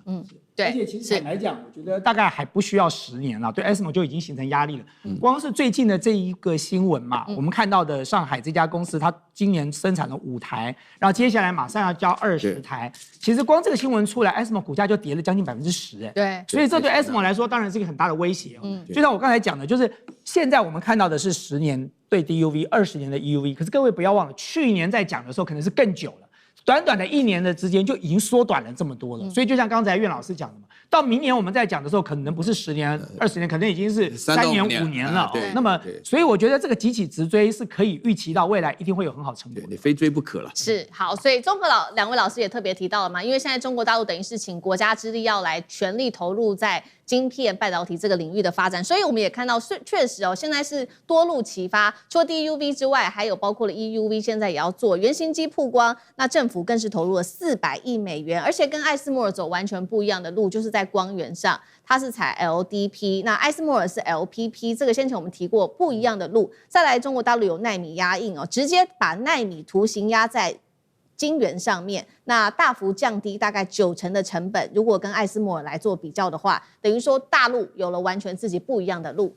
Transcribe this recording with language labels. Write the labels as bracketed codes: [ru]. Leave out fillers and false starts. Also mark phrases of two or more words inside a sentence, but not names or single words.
[zh] 對，而且其實坦白講，我覺得大概還不需要10年了，對 ASML 就已經形成壓力了。光是最近的這一個新聞嘛，我們看到的上海這家公司，它今年生產了5台，然後接下來馬上要交20台。其實光這個新聞出來 ，ASML 股價就跌了將近10%。對，所以這對 ASML 來說當然是一個很大的威脅。就像我剛才講的，就是現在我們看到的是10年對 DUV，20年的 EUV， 可是各位不要忘了，去年在講的時候可能是更久了。短短的1年的之間就已經縮短了這麼多了，所以就像剛才苑老師講的嘛，到明年我們在講的時候，可能不是10年、20年，可能已經是3年、5年了。那麼，所以我覺得這個急起直追是可以預期到未來一定會有很好成果的，你非追不可了。是好，所以綜合 2位老師也特別提到了嘛，因為現在中國大陸等於是請國家之力要來全力投入在晶片半導體這個領域的發展。所以我們也看到，確實現在是多路齊發，除了 DUV 之外，還有包括了 EUV， 現在也要做原型機曝光。那政府更是投入了400億美元，而且跟艾斯摩爾走完全不一樣的路，就是在光源上，它是採 LDP， 那艾斯摩爾是 LPP，這個先前我們提過不一樣的路。再來，中國大陸有奈米壓印直接把奈米圖形壓在晶圓上面，那大幅降低大概90%的成本。如果跟艾斯摩爾来做比較的話，等於說大陸有了完全自己不一樣的路。